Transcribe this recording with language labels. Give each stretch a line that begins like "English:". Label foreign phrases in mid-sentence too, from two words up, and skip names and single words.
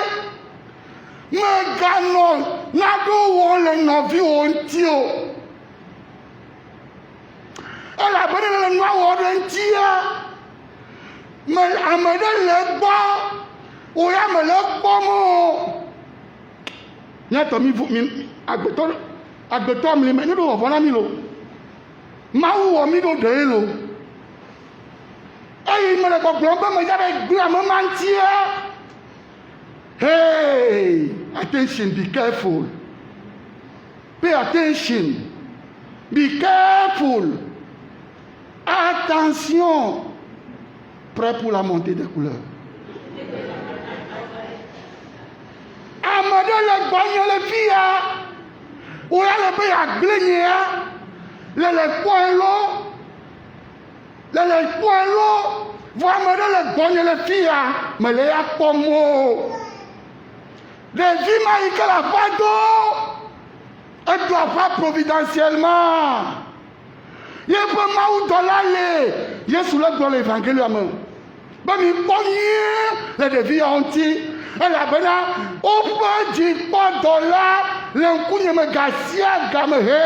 Ewe: meganɔ naɖewo wɔm le nɔviwo ŋuti o elabena le nua wɔ ɖe ŋutia ame ɖe le gbɔ wo ya mele kpɔm o nyatɔ mi agbetɔ mli me ne ɖo vɔvɔ na mi lo Mawu wɔ mi ɖo ɖe lo eye mele gbɔgblɔm be me ya be gblẽ ame ma ŋutia
English: hey attention be careful pay attention be careful
French: attention prêt pour la montée des couleurs
Ewe: ame ɖe le gbɔnye le fi ya wo ya le be yeagblẽ nyea le kpɔe lo vɔ ame ɖe le gbɔnye le fi ya mele ya kpɔm o ɖevi ma yi ke le aƒea do edo aƒea providentiellement yeƒe mawudɔla le Yesu le gblɔ le evangelia me be mi kpɔ nyuie le ɖevi yawo ŋuti elabena woƒe dzikpɔdɔla le ŋkunye me ga sia ga me